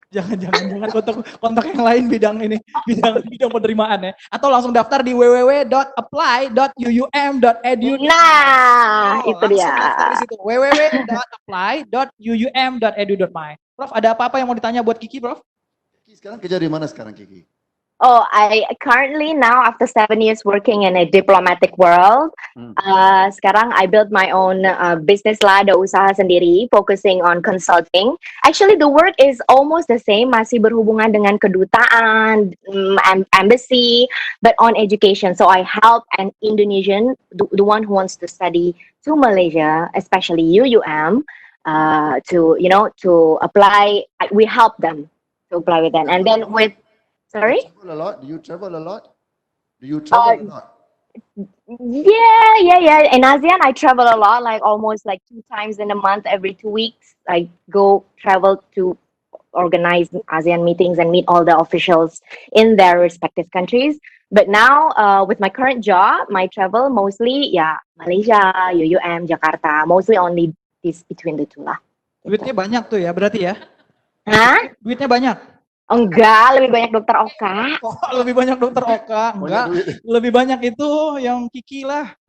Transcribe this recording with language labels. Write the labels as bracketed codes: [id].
[id] Jangan kontak yang lain bidang bidang penerimaan ya. Atau langsung daftar di www.apply.uum.edu. Nah, itu dia. Daftar di situ www.apply.uum.edu.my. Prof, ada apa-apa yang mau ditanya buat Kiki, Prof? Kiki sekarang kerja di mana sekarang Kiki? [en] Oh, I currently now after 7 years working in a diplomatic world, [id] sekarang [en] I built my own business lah, [id] ada usaha sendiri, [en] focusing on consulting. Actually, the work is almost the same, [id] masih berhubungan dengan kedutaan, [en] embassy, but on education. So I help an Indonesian, the one who wants to study to Malaysia, especially UUM, to apply. We help them to apply with that, and then with. Sorry? Do you travel a lot? Do you travel a lot? Yeah. In ASEAN, I travel a lot, like almost like 2 times in a month, every 2 weeks. I travel to organize ASEAN meetings and meet all the officials in their respective countries. But now, with my current job, my travel mostly, Malaysia, UUM, Jakarta, mostly only this between the two lah. [id] Duitnya banyak tuh ya, berarti ya? Hah? Duitnya banyak? Enggak, lebih banyak dokter Oka. Oh, lebih banyak dokter Oka. Enggak, lebih banyak itu yang Kiki lah.